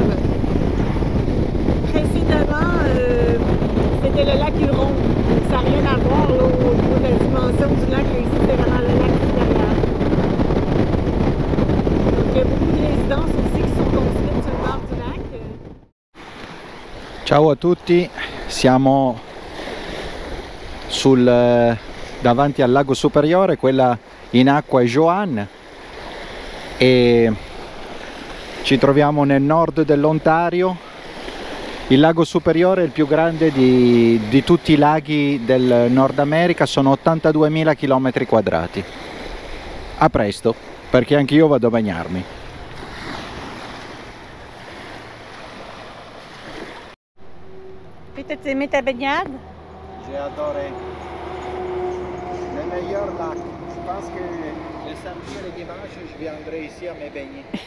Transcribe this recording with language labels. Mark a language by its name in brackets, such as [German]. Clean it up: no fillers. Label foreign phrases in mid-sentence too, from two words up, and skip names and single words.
[French] Précédemment, c'était le lac Huron. Donc, ça n'a rien à voir là, au niveau de la dimension du lac. Là, ici, c'est vraiment le lac supérieur. Donc, il y a beaucoup de résidences aussi qui sont construites sur le bord du lac. [Italian] Ciao a tutti, siamo davanti al lago superiore, quella in acqua è Joan e ci troviamo nel nord dell'Ontario. Il lago superiore è il più grande di tutti i laghi del Nord America, sono 82.000 km². A presto, perché anche io vado a bagnarmi. [French] Puis, t'as aimé ta baignade? J'ai adoré. Le meilleur lac. Je pense que le samedi et le dimanche, je viendrai ici à me baigner.